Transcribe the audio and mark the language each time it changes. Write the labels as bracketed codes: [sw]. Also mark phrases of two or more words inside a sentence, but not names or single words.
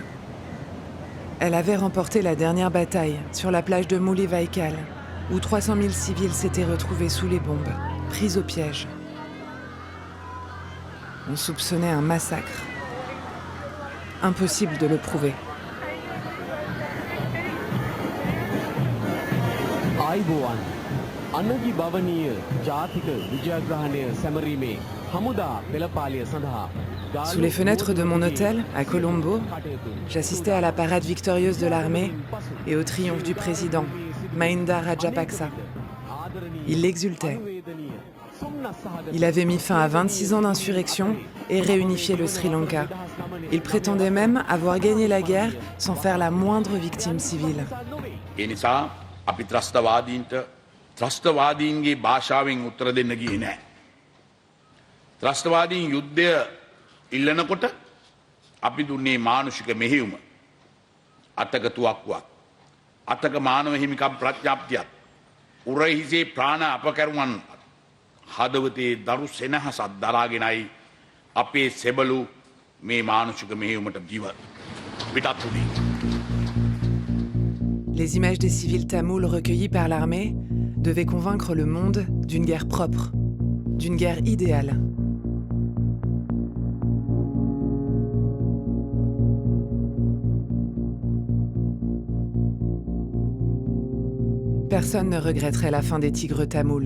[fr] Elle avait remporté la dernière bataille sur la plage de Mulivaikal, où 300 000 civils s'étaient retrouvés sous les bombes, pris au piège. On soupçonnait un massacre. Impossible de le prouver. [si] ආයිබෝවන් අනගි භවනීය ජාතික විජයග්‍රහණය සැමරීමේ හමුදා පෙළපාලිය සඳහා [fr] Sous les fenêtres de mon hôtel, à Colombo, j'assistais à la parade victorieuse de l'armée et au triomphe du président, Mahinda Rajapaksa. Il exultait. Il avait mis fin à 26 ans d'insurrection et réunifié le Sri Lanka. Il prétendait même avoir gagné la guerre sans faire la moindre victime civile. [si] අපි ත්‍රස්තවාදීන්ට ත්‍රස්තවාදීන්ගේ භාෂාවෙන් උත්තර දෙන්න ගියේ නැහැ. ත්‍රස්තවාදීන් යුද්ධය ඉල්ලනකොට අපි දුන්නේ මානුෂික මෙහෙයුම. අතක තුවක්කුවක්. අතක මානව හිමිකම් ප්‍රඥාප්තියක්. උරහිසේ ප්‍රාණ අපකරුවන් හදවතේ දරු සෙනහසක් දරාගෙනයි අපේ සෙබළු මේ මානුෂික මෙහෙයුමට ජීව පිටත් වුණේ. [fr] Les images des civils tamouls recueillies par l'armée devaient convaincre le monde d'une guerre propre, d'une guerre idéale. Personne ne regretterait la fin des tigres tamouls.